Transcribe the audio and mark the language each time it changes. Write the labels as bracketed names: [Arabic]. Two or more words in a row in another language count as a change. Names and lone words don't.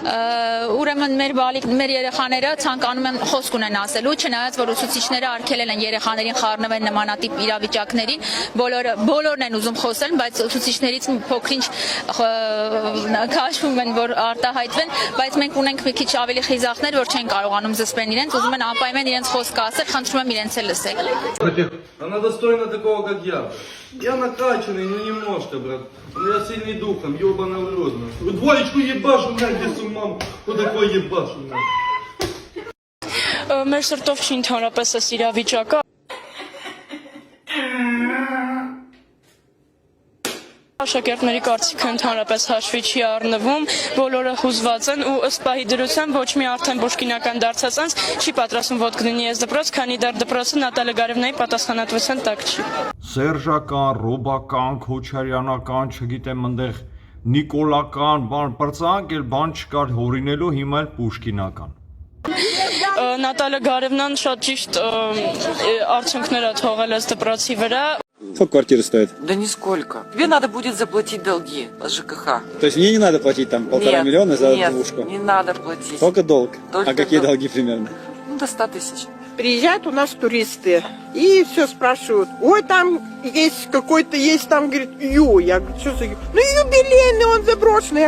[Armenian] Ուրեմն մեր երեխաները ցանկանում են խոսք ունեն ասելու, չնայած որ ուսուցիչները արգելել են երեխաներին խառնվել նմանատիպ իրավիճակներին, բոլորն են ուզում խոսել, բայց ուսուցիչներից փոքրինչ քաշվում են, որ արտահայտվեն, բայց մենք ունենք մի քիչ ավելի խիզախներ, որ չեն կարողանում զսպեն իրենց, ուզում են անպայման իրենց խոսքը ասել, խնդրում եմ իրենց էլ լսեք։ [Russian] Она достойна такого, как я. Я накачанный, ну не может, брат. Я сильный духом, ебаный в рот. Двоечку ебашу, где с умом, вот такой ебашу. [Armenian] Մեր սրտով չի ընդհանրապես այս իրավիճակը։ Աշակերտների կարծիքը ընդհանրապես հաշվի չի առնվում, բոլորը հուզված են ու ըստ պահի դրության ոչ մի արդեն բուժկինական դարձած անձ չի պատրաստվում ոտք դնի այս դպրոց, քանի դեռ դպրոցը Նատալիա Գարևնայի պատասխանատվության տակ չի։ Սերժական, ռոբական, քոչարյանական, չգիտեմ, այնտեղ նիկոլական, բան պրծանք, էլ բան չկար հորինելու, հիմա էլ պուշկինական։ Նատալիա Գարևնան շատ ճիշտ արդյունքներ է թողել այս դպրոցի վրա։ [Russian] Сколько квартира стоит? Да нисколько. Тебе надо будет заплатить долги от ЖКХ. То есть мне не надо платить там 1,5 миллиона за двушку? Не надо платить. Только долг? Только а какие долг. долги примерно? Ну, до 100 тысяч. Приезжают у нас туристы и все спрашивают, ой, там есть какой-то, есть там, говорит, я говорю, что за ну юбилейный, он заброшенный.